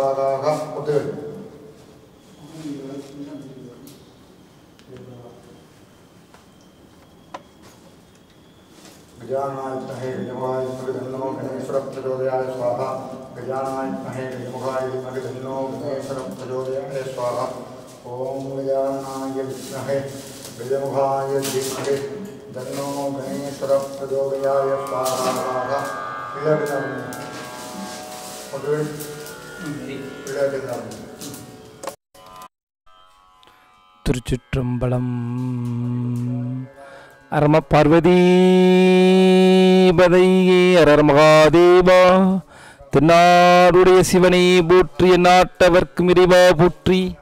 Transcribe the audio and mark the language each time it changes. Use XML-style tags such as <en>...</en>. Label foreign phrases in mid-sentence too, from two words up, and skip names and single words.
<sa>गजाननाय विद्महे गजमुखाय तन्नो गणेश्वरः प्रचोदयात् स्वाहा गजाननाय विद्महे गजमुखाय तन्नो गणेश्वरः प्रचोदयात् स्वाहा ओम गजाननाय विद्महे गजमुखाय धीमहि तन्नो गणेश्वरः प्रचोदयात् स्वाहा</sa> <ta>திருச்சிற்றம்பலம்</ta> <sa>हरम पार्वती पतये हरर महादेवा</sa> <ta>தென்னாடுடைய சிவனை போற்றி நாட்டவர்க்கும் இறைவா போற்றி</ta>